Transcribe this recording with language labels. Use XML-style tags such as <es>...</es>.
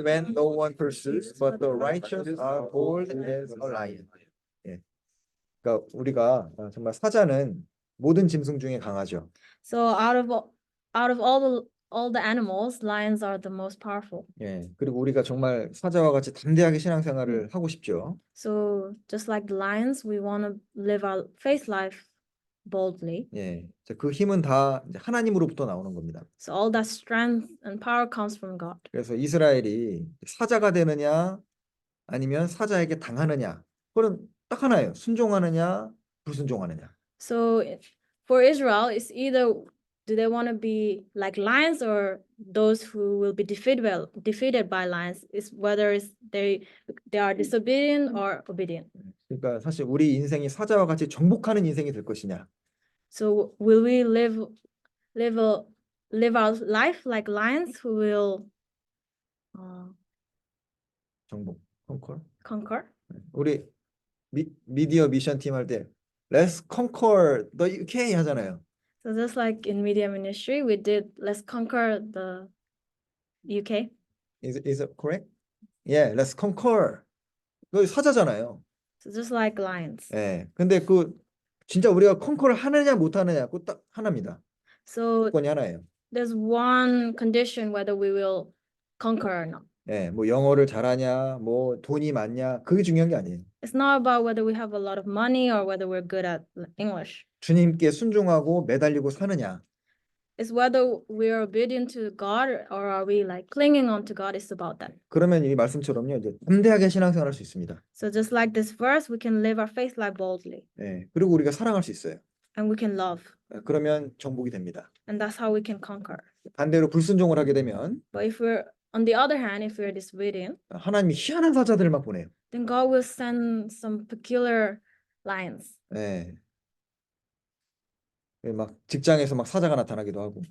<en>when no one pursues, but the righteous are bold as a lion.</en> <ko>예. 그러니까 우리가 정말 사자는 모든 짐승 중에 강하죠.</ko> <en>So out of all the animals, lions are the most powerful.</en> <ko>예. 그리고 우리가 정말 사자와 같이 담대하게 신앙생활을 하고 싶죠.</ko> <en>So just like the lions, we want to live our faith life boldly.</en> <ko>예. 그 힘은 다 이제 하나님으로부터 나오는 겁니다.</ko> <en>So all that strength and power comes from God.</en> <ko>그래서 이스라엘이 사자가 되느냐 아니면 사자에게 당하느냐. 그건 딱 하나예요. 순종하느냐 불순종하느냐.</ko> <en>So for Israel, it's either do they want to be like lions or those who will be defeated by lions? It's whether they are disobedient or obedient.</en> <ko>그러니까 사실 우리 인생이 사자와 같이 정복하는 인생이 될 것이냐.</ko> <en>So will we live our life like lions who will</en> <ko>정복,</ko> <en>conquer?</en> <ko>우리 미디어 미션 팀 할 때</ko> <en>Let's conquer the UK</en> <ko>하잖아요.</ko> <en>So just like in media ministry, we did let's conquer the UK. Is it correct? Yeah, let's conquer.</en> <ko>그 사자잖아요.</ko> <en>So just like lions.</en> <ko>예. 근데 그 진짜 우리가 컨커를 하느냐 못 하느냐 그거 딱 하나입니다.</ko> <en>So</en> <ko>조건이 하나예요.</ko> <en>there's one condition whether we will conquer or not.</en> <ko>예, 뭐 영어를 잘하냐, 뭐 돈이 많냐, 그게 중요한 게 아니에요.</ko> <en>It's not about whether we have a lot of money or whether we're good at English.</en> <ko>주님께 순종하고 매달리고 사느냐.</ko> <en>It's whether we're obedient to God or are we like clinging on to God. It's about that.</en> <ko>그러면 이 말씀처럼요, 이제 담대하게 신앙생활할 수 있습니다.</ko> <en>So just like this verse, we can live our faith life boldly</en> <ko>예, 그리고 우리가 사랑할 수 있어요.</ko> <en>and we can love.</en> <ko>그러면 정복이 됩니다.</ko> <en>And that's how we can conquer.</en> <ko>반대로 불순종을 하게 되면</ko> <en>But if we're on the other hand, if we're disobedient,</en> <ko>하나님이 희한한 사자들을 막 보내요.</ko> <en>then God will send some peculiar lions.</en> <ko>예. 막 직장에서 막 사자가 나타나기도 하고,</ko>